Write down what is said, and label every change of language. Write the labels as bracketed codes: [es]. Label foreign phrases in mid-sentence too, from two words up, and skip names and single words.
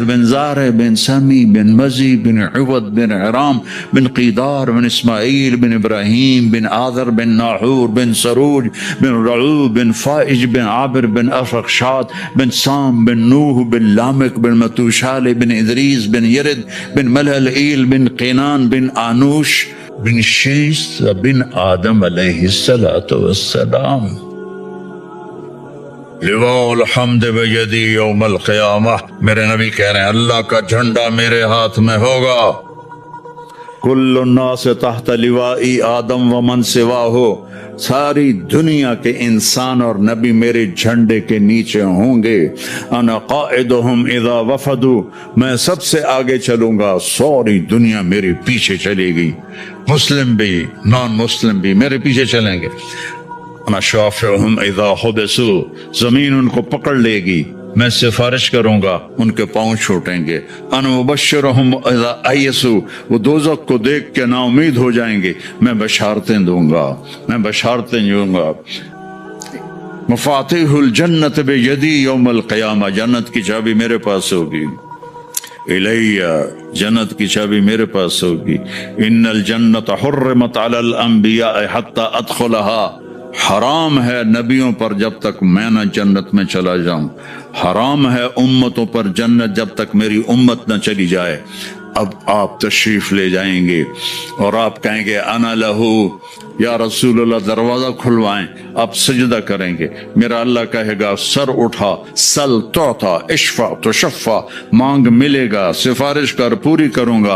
[ar] بن زارح بن سمي بن مجي بن عوض بن إرم بن قيدار بن إسماعيل بن إبراهيم بن آزر بن ناحور بن ساروغ بن رعو بن فالغ بن عابر بن أرفخشد بن سام بن نوح بن لامك بن متوشلخ بن إدريس بن يرد بن مهلائيل بن قينان بن أنوش بن شيث بن آدم عليه الصلاة والسلام. لواء الحمد بيدي يوم القيامة. [hi] मेरे नबी कह रहे हैं अल्लाह का झंडा मेरे हाथ में होगा। [ar] كل ناس تحت لوائي آدم ومن سواه. [hi] सारी दुनिया के इंसान और नबी मेरे झंडे के नीचे होंगे। [ar] أنا قائدهم إذا وفدوا. [hi] मैं सबसे आगे चलूंगा, सारी दुनिया मेरे पीछे चलेगी। मुस्लिम भी, [en] non Muslim [hi] भी मेरे पीछे चलेंगे। [ar] أنا شافعهم إذا حبسوا. [hi] जमीन उनको पकड़ लेगी, मैं सिफारिश करूंगा, उनके पांव छूटेंगे। [ar] أنا مبشرهم إذا أيسوا. [hi] वो दोज़ख को देख के नाउमीद हो जाएंगे, मैं बशारतें दूंगा, मैं बशारतें दूंगा। [ar] مفاتيح الجنة بيدي يوم القيامة. [hi] जन्नत की चाबी मेरे पास होगी। इलैया। जन्नत की चाबी मेरे पास होगी। [ar] إن الجنة حرمت على الأنبياء حتى أدخلها. [hi] हराम है नबियों पर जब तक मैं न जन्नत में चला जाऊं। हराम है उम्मतों पर जन्नत जब तक मेरी उम्मत न चली जाए। अब आप तशरीफ ले जाएंगे और आप कहेंगे [ar] أنا له يا رسول الله, [hi] दरवाजा खुलवाएं। आप सजदा करेंगे, मेरा अल्लाह कहेगा सर उठा, [ar] سل تعطه، اشفع تشفع, [hi] मांग मिलेगा, सिफारिश कर पूरी करूंगा।